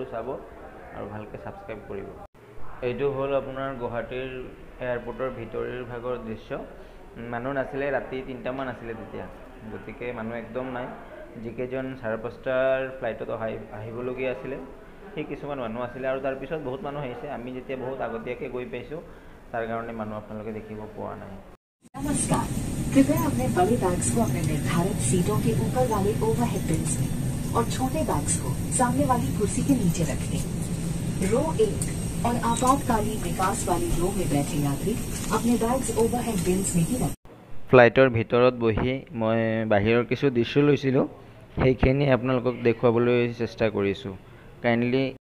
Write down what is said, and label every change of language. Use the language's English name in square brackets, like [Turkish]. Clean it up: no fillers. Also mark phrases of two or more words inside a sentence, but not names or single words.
[Assamese] চাব আৰু ভালকে সাবস্ক্ৰাইব কৰিব এইটো হল আপোনাৰ গুৱাহাটীৰ এয়াৰপৰ্টৰ ভিতৰৰ ভাগৰ দৃশ্য মানুহ নাছিলে ৰাতি 3টা মান আছিলে তেতিয়া গতিকে মানুহ একদম নাই জিকেজন 5:30টাৰ ফ্লাইটত আহিবলগীয়া আছিলে সেই কিছুমান মানুহ আছিলে আৰু তাৰ পিছত বহুত মানুহ আহিছে আমি যেতিয়া বহুত আগতীয়াকে গৈ পাইছো তাৰ কাৰণে মানুহ আপোনালোকে দেখিব পোৱা নাই [Hindi] नमस्कार कृपया अपने बड़े बैग्स को अपने निर्धारित सीटों के ऊपर वाले [English] overhead bins [Hindi] में और छोटे बैग्स को सामने वाली कुर्सी के नीचे रख दें रो 1 और आपातकालीन विकास वाली रो में बैठे यात्री अपने बैग्स [English] overhead bins [Hindi] में ही रखें [Assamese] फ्लाइटर ভিতৰত বহি মই বাহিৰৰ কিছু দৃশ্য লৈছিলো সেইখিনি আপোনালোকক দেখুৱাবলৈ চেষ্টা কৰিছো কাইন্ডলি